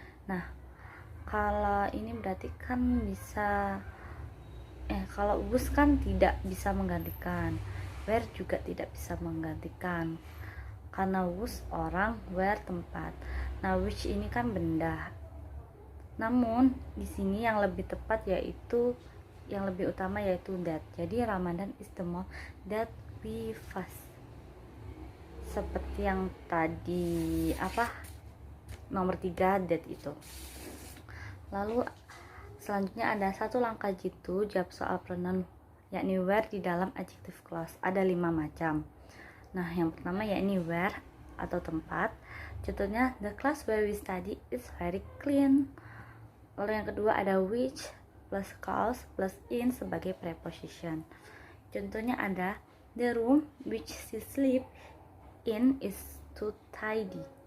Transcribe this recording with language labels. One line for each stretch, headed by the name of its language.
Indonesian: Nah, kalau ini berarti kan bisa kalau was kan tidak bisa menggantikan, where juga tidak bisa menggantikan karena was orang, where tempat. Nah, which ini kan benda. Namun di sini yang lebih tepat yaitu yang lebih utama yaitu that.
English: Jadi Ramadan is the month that we fast.
Indonesian: Seperti yang tadi nomor 3 that itu. Lalu selanjutnya ada satu langkah jitu jawab soal pronoun yakni where di dalam adjective clause. Ada 5 macam. Nah, yang pertama yakni where atau tempat.
English: Contohnya the class where we study is very clean.
Indonesian: Lalu yang kedua ada which plus cause plus in sebagai preposition. Contohnya ada
English: the room which she sleep in is too tidy.